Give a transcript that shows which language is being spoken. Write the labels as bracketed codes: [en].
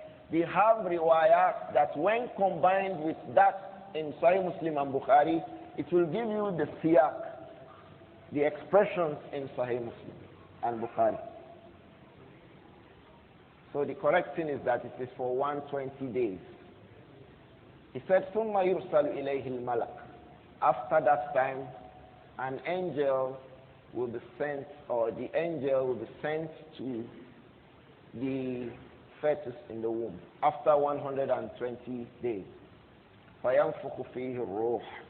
[en] They have riwayat that when combined with that in Sahih Muslim and Bukhari, it will give you the siyaq, the expressions in Sahih Muslim and Bukhari. So the correct thing is that it is for 120 days. He said, [ar] ثُمَّ يُرْسَلُ إِلَيْهِ الْمَلَكُ. [en] After that time, an angel will be sent, or the angel will be sent to the fetus in the womb after 120 days. [ar] فَيَنْفُخُ فِيهِ الرُّوحِ.